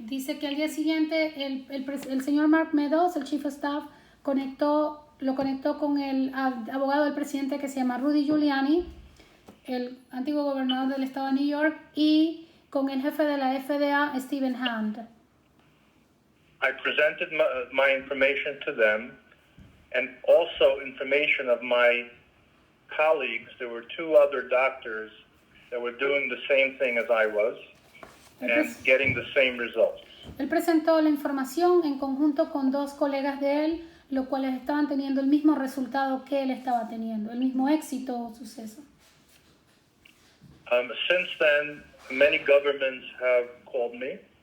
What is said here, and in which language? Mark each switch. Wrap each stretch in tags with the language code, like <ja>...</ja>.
<es>Dice que al día siguiente el señor Mark Meadows, el Chief of Staff, lo conectó con el abogado del presidente que se llama Rudy Giuliani, el antiguo gobernador del estado de New York, y con el jefe de la FDA, Stephen Hahn.</es> <en>I presented my information to them, and also information of my colleagues. There were two other doctors that were doing the same thing as I was and getting the same results.</en> <es>Él presentó la información en conjunto con dos colegas de él, los cuales estaban teniendo el mismo resultado que él estaba teniendo, el mismo éxito o suceso.</es> <en>Since then, many governments have called me.</en>